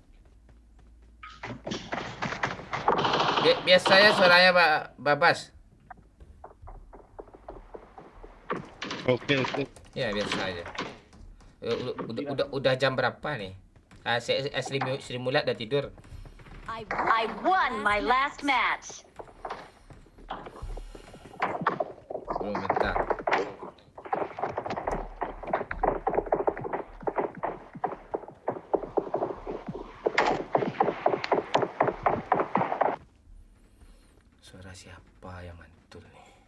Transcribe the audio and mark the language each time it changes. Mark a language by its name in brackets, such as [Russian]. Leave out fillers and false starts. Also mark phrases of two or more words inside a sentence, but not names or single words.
[Indonesian] Biasanya suaranya Babas. Oke. Ya, biasa aja. Udah jam berapa nih? Sri Mulat udah tidur. [English] I won my last match. [Indonesian] Belum bentar. Suara siapa yang mantul nih?